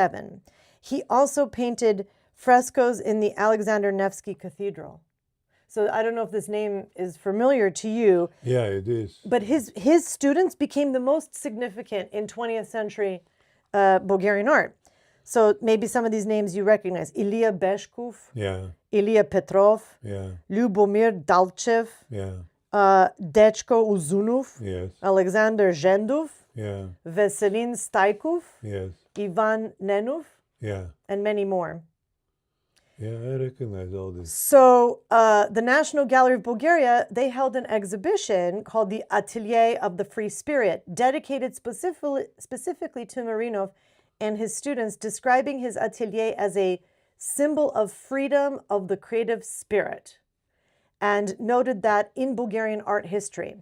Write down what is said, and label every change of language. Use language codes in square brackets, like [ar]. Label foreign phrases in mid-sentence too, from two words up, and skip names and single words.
[en] He also painted frescoes in the Alexander Nevsky Cathedral. So I don't know if this name is familiar to you. Yeah, it is. But his students became the most significant in 20th century Bulgarian art. So maybe some of these names you recognize. Ilya Beshkov, Yeah, Ilya Petrov, yeah, Lyubomir Dalchev, yeah, Dechko Uzunov, yes, Alexander Zhendov, yeah, Veselin Staikov, yes, Ivan Nenov, yeah. and many more. Yeah, I recognize all this. So the National Gallery of Bulgaria, they held an exhibition called the Atelier of the Free Spirit, dedicated specifically to Marinov and his students, describing his atelier as a symbol of freedom of the creative spirit, and noted that in Bulgarian art history.